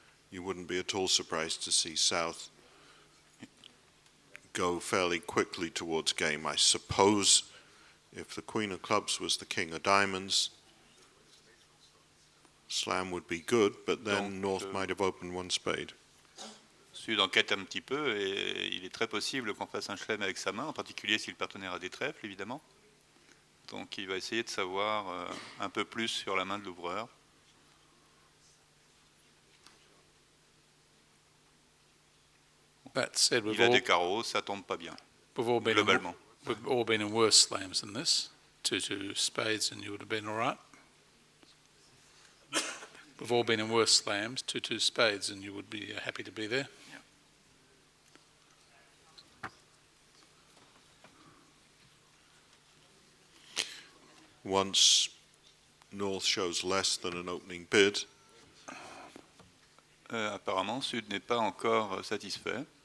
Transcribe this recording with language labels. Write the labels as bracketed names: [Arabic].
[English] You wouldn't be at all surprised to see south go fairly quickly towards game. I suppose if the queen of clubs was the king of diamonds, slam would be good, but then north might have opened 1 spade. [French] Sud enquête un petit peu et il est très possible qu'on fasse un chelem avec sa main, en particulier si le partenaire a des trèfles, évidemment. Donc il va essayer de savoir un peu plus sur la main de l'ouvreur. [English] That said, [French] Il a des carreaux, ça tombe pas bien, globalement. [English] We've all been in worse slams than this. 2 spades and you would have been all right. We've all been in worse slams, 2 spades, and you would be happy to be there. Once north shows less than an opening bid. [French] Apparemment, Sud n'est pas encore satisfait.